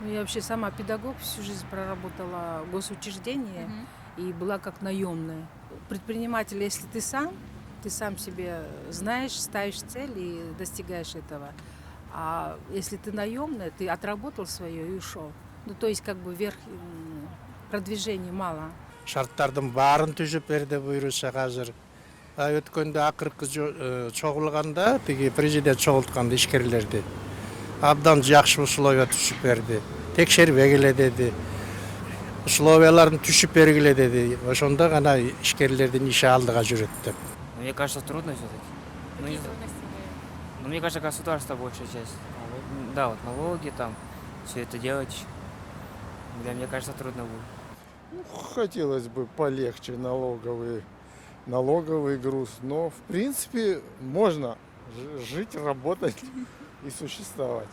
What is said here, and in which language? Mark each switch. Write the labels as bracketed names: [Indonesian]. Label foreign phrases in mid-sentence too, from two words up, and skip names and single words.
[Russian] Я вообще сама педагог, всю жизнь проработала в госучреждении и была как наемная. Предприниматель, если ты сам себе знаешь, ставишь цель и достигаешь этого. А если ты наемная, ты отработал свое и ушел. Ну, то есть как бы вверх продвижения мало. [Kyrgyz] Шарттардын баарын түзүп бер деп буйруса азыр. Өткөндө акыркы чогулганда тиги президент чогултканда ишкерлерди. Абдан жакшы условия түзүп берди. Текшербей келе деди. Условияларын түзүп бергиле деди. Ошондо гана ишкерлердин иши алдыга жүрөт деп. [Russian] Мне кажется, трудно все-таки. Ну, мне кажется, государство большая часть. Да, вот налоги там, все это делать. Да, мне кажется, трудно будет. Хотелось бы полегче налоговый груз, но в принципе можно жить, работать и существовать.